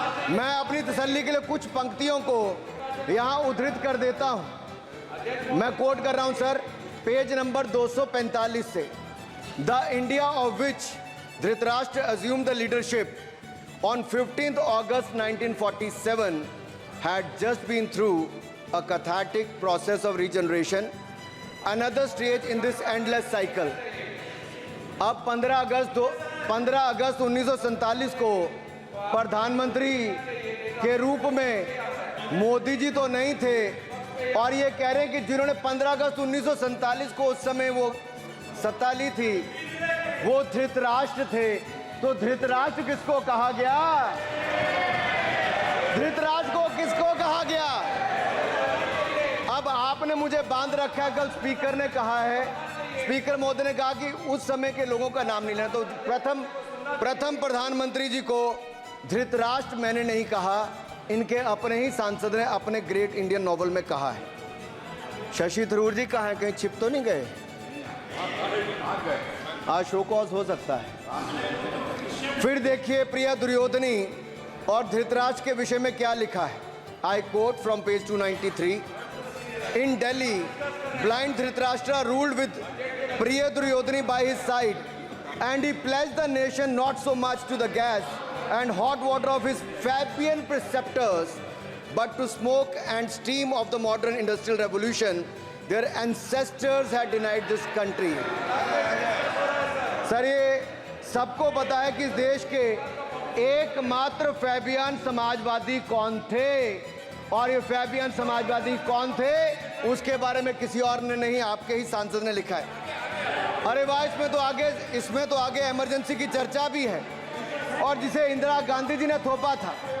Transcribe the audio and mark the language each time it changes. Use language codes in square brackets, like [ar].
[hi] मैं अपनी तसल्ली के लिए कुछ पंक्तियों को यहाँ उद्धृत कर देता हूँ। मैं कोट कर रहा हूँ सर, पेज नंबर 245 से। [en] The India of which Dhritarashtra assumed the leadership on 15th August 1947 had just been through a cathartic process of regeneration, another stage in this endless cycle. [hi] अब 15 अगस्त 1947 को प्रधानमंत्री के रूप में मोदी जी तो नहीं थे, और ये कह रहे हैं कि जिन्होंने 15 अगस्त 1947 को उस समय वो सत्ता ली थी, वो धृतराष्ट्र थे। तो धृतराष्ट्र किसको कहा गया? धृतराष्ट्र को किसको कहा गया? अब आपने मुझे बांध रखा है। कल स्पीकर ने कहा है, स्पीकर महोदय ने कहा कि उस समय के लोगों का नाम नहीं लेना। तो प्रथम प्रधानमंत्री जी को धृतराष्ट्र मैंने नहीं कहा, इनके अपने ही सांसद ने अपने ग्रेट इंडियन नॉवल में कहा है। शशि थरूर जी कहाँ हैं? कहीं छिप तो नहीं गए? आज शो कॉज हो सकता है। फिर देखिए प्रिया दुर्योधनी और धृतराष्ट्र के विषय में क्या लिखा है। [en] I quote from page 293। In Delhi, blind Dhritarashtra ruled with प्रिय दुर्योधनी by his side, and he pledged the nation not so much to the gas and hot water of his Fabian preceptors, but to smoke and steam of the modern industrial revolution their ancestors had denied this country. [hi] Sir ये सबको पता है कि इस देश के एकमात्र Fabian Samajwadi कौन थे, और ये फैबियन समाजवादी कौन थे उसके बारे में किसी और ने नहीं, आपके ही सांसद ने लिखा है। अरे वाह, इसमें तो आगे इमरजेंसी की चर्चा भी है, और जिसे इंदिरा गांधी जी ने थोपा था।